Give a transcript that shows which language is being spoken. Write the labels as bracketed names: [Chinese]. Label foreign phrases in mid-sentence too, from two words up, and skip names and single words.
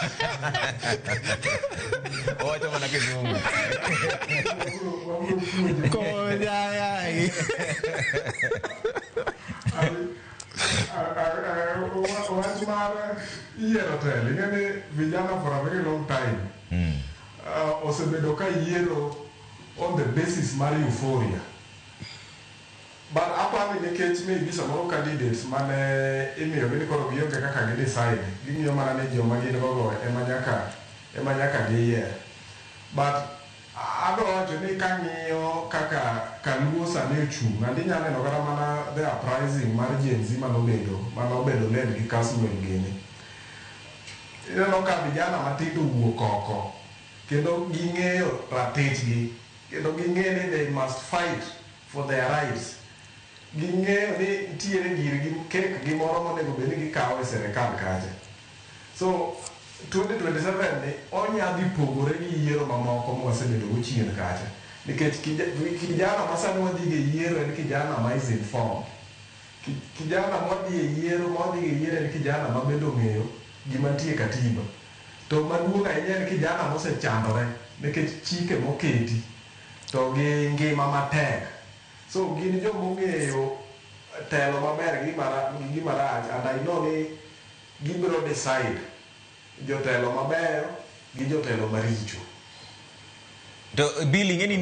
[Luo (Kenya and Tanzania)] Owacho mana kizungu. Wach mar yiero telo, ing'eni vijana [English] for a very long time [Luo (Kenya and Tanzania)] osebedo ka yiero [English] on the basis [Luo (Kenya and Tanzania)] mar euphoria. But apani nikech maybe samoro candidates mane imiyo ni koro gionge kaka gi decide, ging'iyo mana ni joma gin gogo ema nyaka giyier. But adwa wacho ni kang'iyo kaka Kaluo sani ochung', andi nyalo neno kata mana [English] the uprising [Luo (Kenya and Tanzania)] mar Gen Z manobedo led gi Kasmuel gini. Ineno ka vijana matindo wuok oko, kendo ging'eyo ratechgi, kendo ging'eyo ni [English] they must fight for their rights. [Luo (Kenya and Tanzania)] Ging'eyo ni nitiere girgi kek gimoro monego bed ni gikawo e serikal kacha. So 2027 ni onyadhi pogore gi yiero mamoko mwasebedo go chien kacha. Nikech kijana masani wadhi gi yiero en kijana ma [English] is informed. [Luo (Kenya and Tanzania)] Kijana modhi e yiero en kijana mabedo ng'eyo gima nitie katiba. To maduong' ahinya en kijana mosechandore nikech chike moketi to gi ngima matek. So gin jomong'eyo telo maber gi gima rach, [English] and I know [Luo (Kenya and Tanzania)] ni gibiro decide jotelo maber gi jotelo maricho. To Bill, ingeni